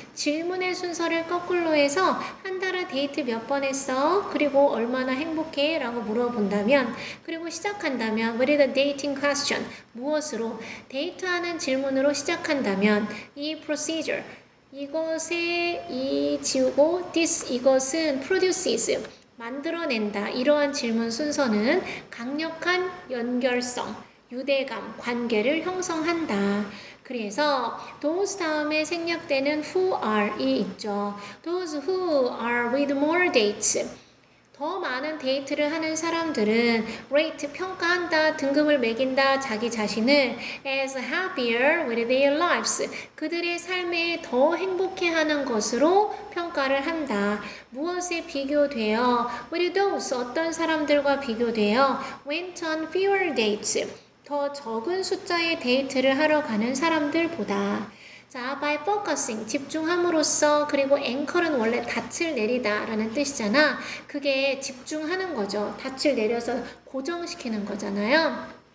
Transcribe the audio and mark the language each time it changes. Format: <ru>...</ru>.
<ko>질문의 순서를 거꾸로 해서 한 달에 데이트 몇 번 했어? 그리고 얼마나 행복해? 라고 물어본다면 그리고 시작한다면</ko> <en>what is the dating question?</en> <ko>무엇으로? 데이트하는 질문으로 시작한다면 이 procedure 이것에 이 지우고 this 이것은 produces 만들어낸다. 이러한 질문 순서는 강력한 연결성, 유대감, 관계를 형성한다. 그래서 those 다음에 생략되는</ko> <en>who are</en> <ko>이 있죠.</ko> <en>those who are with more dates.</en> <ko>더 많은 데이트를 하는 사람들은 rate 평가한다, 등급을 매긴다, 자기 자신을</ko> <en>as happier with their lives.</en> <ko>그들의 삶에 더 행복해하는 것으로 평가를 한다. 무엇에 비교되어?</ko> <en>with those</en> <ko>어떤 사람들과 비교되어</ko> <en>went on fewer dates.</en> <ko>더 적은 숫자의 데이트를 하러 가는 사람들보다. 자,</ko> <en>by focusing,</en> <ko>집중함으로써, 그리고 anchor은 원래 닻을 내리다 라는 뜻이잖아. 그게 집중하는 거죠. 닻을 내려서 고정시키는 거잖아요.</ko>